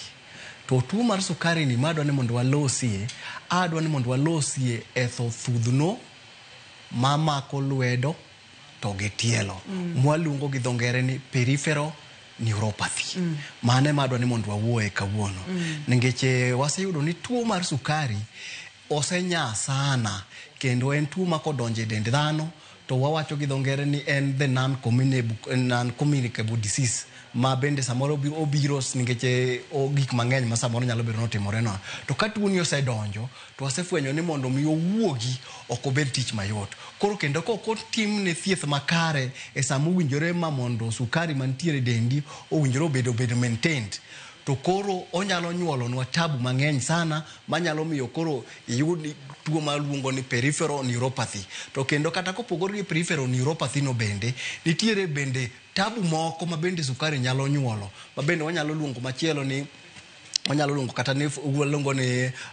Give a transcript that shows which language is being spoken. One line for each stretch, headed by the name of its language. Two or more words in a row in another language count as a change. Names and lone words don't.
Luo (Kenya and Tanzania): To tuo mar sukari ni madwani mondo walosie, adwani mondo walosie e thudhno mamako lwedo to gi tielo. Mwaluongo gi dhongere ni
English: peripheral neuropathy.
Luo (Kenya and Tanzania): Mane madwani mondo wawuoe kawuono. Ningeche waseyudo ni tuo mar sukari osenya sana kendo en tuo makodonje dend dhano to wawacho gi dhongere ni en
English: the non-communicable disease
Luo (Kenya and Tanzania): ma bende samoro obiro ningeche gik mang'eny ma samoro nyalo bedo notimore no to ka tuo ni osedonjo to wasefwenyo ni mondo mi owuogi ok obed tich mayot koro kendo ko tim ne thieth makare e samo winjore ma mondo sukari mantiere dendi owinjore bedo maintained to koro onyalo nyuolonwa tabu mang'eny sana manyalo miyo koro iyud tuo maluongo ni
English: peripheral neuropathy
Luo (Kenya and Tanzania): to kendo kata kopogore gi
English: peripheral neuropathy
Luo (Kenya and Tanzania): no bende nitiere bende tabu moko ma bende sukari nyalo nyuolo ma bende wanyalo luongo machielo ni wanyalo luongo kata ni luongo ni